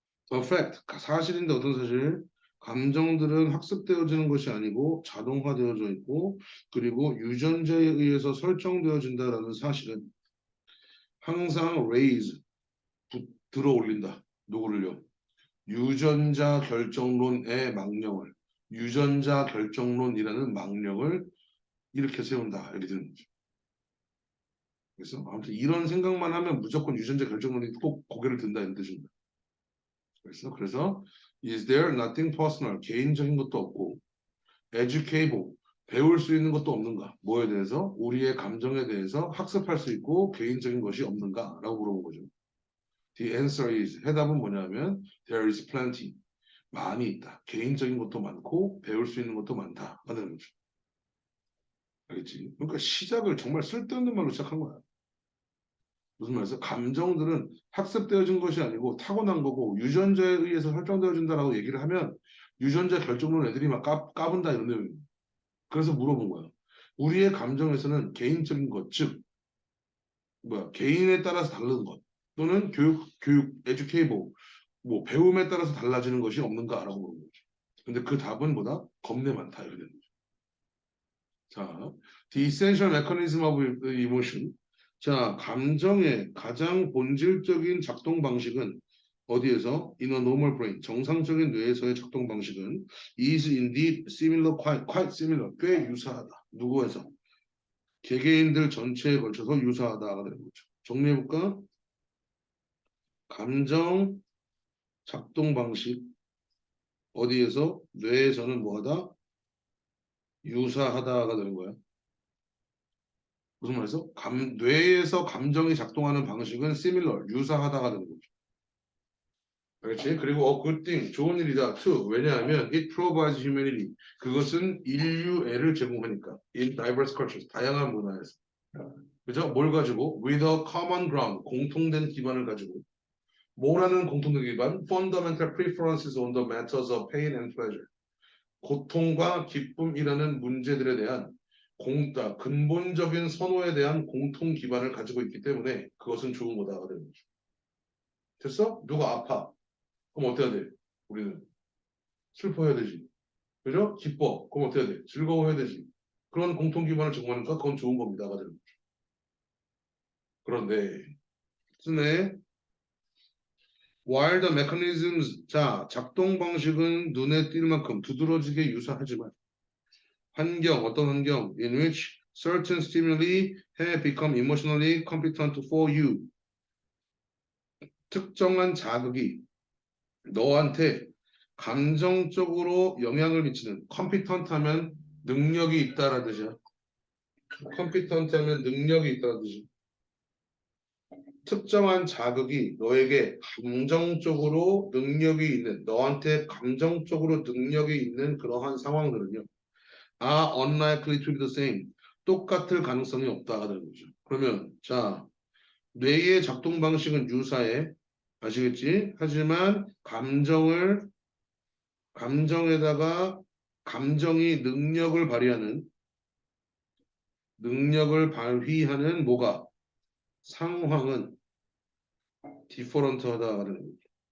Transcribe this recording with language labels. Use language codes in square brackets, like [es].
[en] The fact, [ko] 사실인데 어떤 사실? 감정들은 학습되어지는 것이 아니고 자동화되어져 있고 그리고 유전자에 의해서 설정되어진다라는 사실은 항상 raise, 들어 올린다. 누구를요? 유전자 결정론의 망령을 유전자 결정론이라는 망령을 이렇게 세운다. 이렇게 되는 거죠. 그래서 아무튼 이런 생각만 하면 무조건 유전자 결정론이 꼭 고개를 든다 이런 뜻입니다. 그래서 [en] is there nothing personal [ko] 개인적인 것도 없고 [en] educable [ko] 배울 수 있는 것도 없는가? 뭐에 대해서? 우리의 감정에 대해서 학습할 수 있고 개인적인 것이 없는가? 라고 물어본 거죠. [en] The answer is [ko] 해답은 뭐냐면 [en] there is plenty. [ko] 많이 있다. 개인적인 것도 많고 배울 수 있는 것도 많다. 하는 거죠. 알겠지? 그러니까 시작을 정말 쓸데없는 말로 시작한 거야. 무슨 말이죠? 감정들은 학습되어진 것이 아니고 타고난 거고 유전자에 의해서 설정되어진다라고 얘기를 하면 유전자 결정론 애들이 막 까분다 이런 내용이에요. 그래서 물어본 거야. 우리의 감정에서는 개인적인 것, 즉 개인에 따라서 다른 것 또는 에듀케이버 뭐 배움에 따라서 달라지는 것이 없는가라고 물어본 거죠. 근데 그 답은 뭐다? 겁내 많다 이렇게 되는 거죠. [en] 자, the essential mechanism of emotion. [ko] 자, 감정의 가장 본질적인 작동 방식은 어디에서? [en] In a normal brain. [ko] 정상적인 뇌에서의 작동 방식은 [en] is indeed similar, quite similar. [ko] 꽤 유사하다. 누구에서? 개개인들 전체에 걸쳐서 유사하다가 되는 거죠. 정리해볼까? 감정 작동 방식 어디에서? 뇌에서는 뭐하다? 유사하다가 되는 거야. 무슨 말이죠? 뇌에서 감정이 작동하는 방식은 similar, 유사하다가 되는 거죠. 그렇지? 그리고 [en] good thing, [ko] 좋은 일이다. [en] too. [ko] 왜냐하면 [en] it provides humanity. [ko] 그것은 인류애를 제공하니까. [en] in diverse cultures, [ko] 다양한 문화에서. 그죠? 뭘 가지고? [en] with a common ground, [ko] 공통된 기반을 가지고. 뭐라는 공통된 기반? [en] fundamental preferences on the matters of pain and pleasure. [ko] 고통과 기쁨이라는 문제들에 대한 근본적인 선호에 대한 공통 기반을 가지고 있기 때문에 그것은 좋은 거다가 되는 거죠. 됐어? 누가 아파? 그럼 어때야 돼? 우리는 슬퍼해야 되지. 그죠? 기뻐. 그럼 어때야 돼? 즐거워해야 되지. 그런 공통 기반을 제공하니까 그건 좋은 겁니다가 되는 거죠. 그런데 쓰네. [en] While the mechanisms, 자, [ko] 작동 방식은 눈에 띌 만큼 두드러지게 유사하지만 어떤 환경 [en] in which certain stimuli have become emotionally competent for you. [ko] 특정한 자극이 너한테 감정적으로 영향을 미치는 competent 하면 능력이 있다라는 뜻이야. competent 하면 능력이 있다는 뜻이야. 특정한 자극이 너에게 감정적으로 능력이 있는, 너한테 감정적으로 능력이 있는 그러한 상황들은요. [en] are unlikely to be the same. [ko] 똑같을 가능성이 없다가 되는 거죠. 그러면 자, 뇌의 작동 방식은 유사해. 아시겠지? 하지만 감정에다가 감정이 능력을 발휘하는 뭐가 상황은 디퍼런트하다가 되는 거죠.